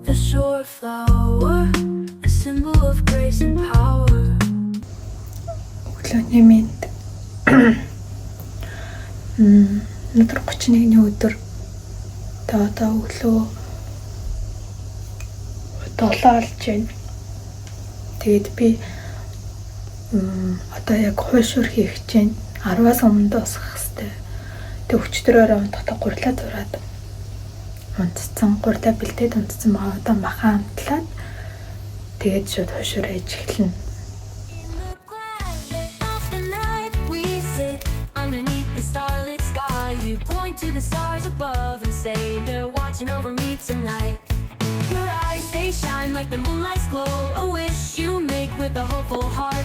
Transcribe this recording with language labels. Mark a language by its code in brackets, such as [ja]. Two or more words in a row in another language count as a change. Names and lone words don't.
[en] a shore flower, a symbol of grace and power. [mn] Өглөөний мэнд. Өнөөдөр 31-ний өдөр. Одоо өглөө 7 болж байна. Тэгээд би одоо яг хуйшур хийх гэж байна. 10-аас өмнө дуусгах хэрэгтэй. Тэг өчтөрөөрөө унтахтаа гурлаа зураад унтцсан, гурлаа бэлдээд унтцсан байгаа. Одоо махан амтлаад тэгээд шууд хуйшур хийж эхэлнэ. [en] You point to the stars above and say they're watching over me tonight. Your eyes, they shine like the moonlight's glow. A wish you make with a hopeful heart.